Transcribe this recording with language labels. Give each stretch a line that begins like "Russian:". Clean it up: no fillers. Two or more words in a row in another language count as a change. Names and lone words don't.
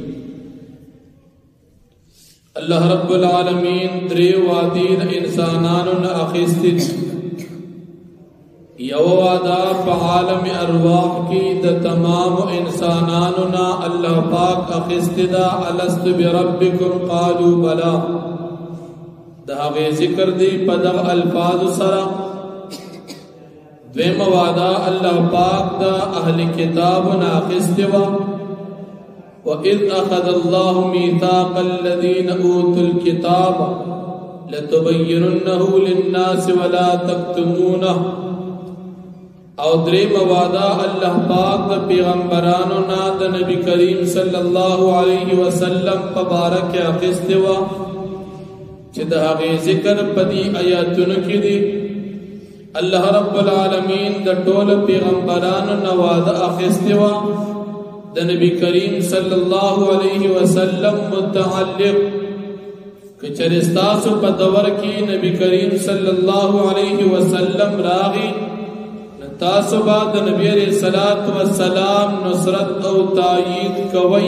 Pashto: الله
Arabic: رب العالمین
Pashto: درې وعدې د انسانانو نه اخیستې یو وعده په عالم ارواح کې د تمام انسانانو نه الله پاک اخیستې ده
Arabic: الست بربکم قالوا بلا.
Pashto: دا هغه ذکر دی په دغه الفاظ سره. دویم وعده الله پاک د اهل کتاب نه اخیستې وه
Arabic: وَإِذْ أَخَذَ اللَّهُ مِيثَاقَ الَّذِينَ أُوتُوا الْكِتَابَ لَتُبَيِّنُنَّهُ لِلنَّاسِ وَلَا تَكْتُمُونَهُ.
Pashto: او دریم وعده الله پاک د پیغمبرانو نه د نبی کریم
Arabic: صلی الله علیه وسلم
Pashto: په باره کې اخیستې وه چې د هغې ذکر په دې آیاتونو کې دی. الله
Arabic: رب العالمین
Pashto: د ټولو پیغمبرانو نه وعده اخیستې وه د نبی کریم
Arabic: صلی الله علیه وسلم
Pashto: متعلق که چېرې ستاسو په دور کې نبی کریم
Arabic: صلی الله علیه وسلم
Pashto: راغی تاسو به د نبی
Arabic: علیہ الصلوۃ والسلام
Pashto: نصرت او تایید کوئ.